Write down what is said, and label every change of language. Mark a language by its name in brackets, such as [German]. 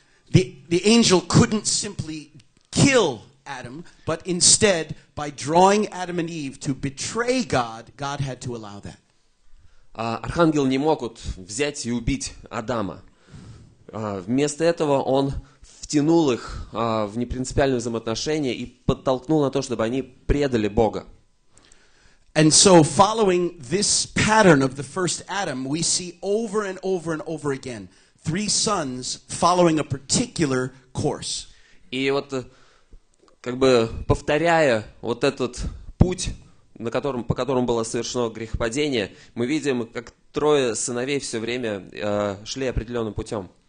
[English] The angel couldn't simply kill Adam, but instead, by drawing Adam and Eve to betray God, God had to allow that. [Russian] Архангел не мог вот взять и убить Адама. Вместо этого он втянул их в непринципиальные взаимоотношения и подтолкнул на то, чтобы они предали Бога. [English] And so, following this pattern of the first Adam, we see over and over and over again 3 sons following a particular course. [Russian] И вот как бы повторяя вот этот путь, по которому было совершено грехопадение, мы видим, как 3 сыновей все время шли определенным путем.